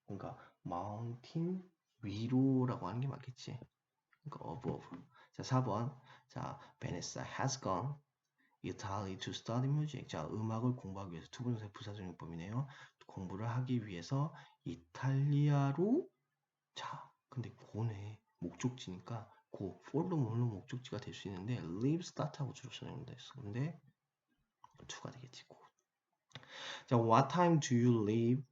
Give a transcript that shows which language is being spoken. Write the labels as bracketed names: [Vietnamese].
[Korean] 그러니까 mountain 위로라고 하는 게 맞겠지. 그러니까 above. 자, 4번. [English] 자, Vanessa has gone Italy to study music. [Korean] 자, 음악을 공부하기 위해서 투부정사 부사적용법이네요. 공부를 하기 위해서 이탈리아로. 자, 근데 고네 목적지니까 고 for도 물론 목적지가 될 수 있는데 leave start하고 주로 사용됐어. 근데 to가 되겠지. 고. 자, [English] what time do you leave?